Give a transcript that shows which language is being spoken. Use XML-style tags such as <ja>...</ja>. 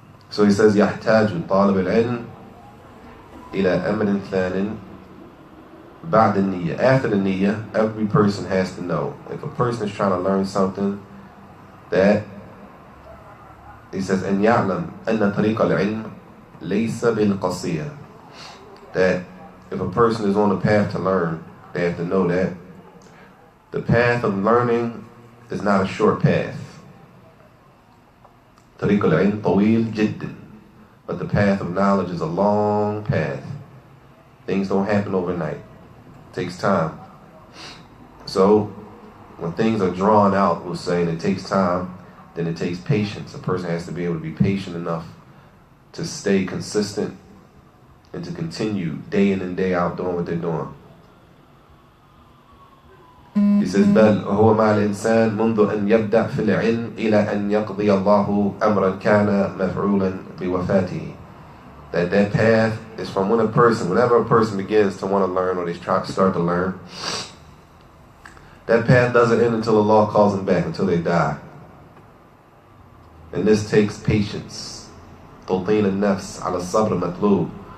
<ar>So he says, يحتاج طالب العلم إلى أمر ثان بعد النية.</ar> <en>After the niyyah, every person has to know. If a person is trying to learn something, that he says, أن يعلم أن طريق العلم ليس بالقصير. That if a person is on the path to learn, they have to know that the path of learning is not a short path.</en> <ar>طريق العلم طويل جدا.</ar> <en>But the path of knowledge is a long path. Things don't happen overnight. It takes time. So when things are drawn out, we'll say, and it takes time, then it takes patience. A person has to be able to be patient enough to stay consistent and to continue day in and day out doing what they're doing.</en> <ar>He says, بل هو مع الإنسان منذ أن يبدأ في العلم إلى أن يقضي الله أمرا كان مفعولا بوفاته.</ar> <en>That path is from whenever a person begins to want to learn or they start to learn, that path doesn't end until Allah calls them back, until they die. And this takes patience.</en> <ar>توطين النفس على الصبر مطلوب.</ar>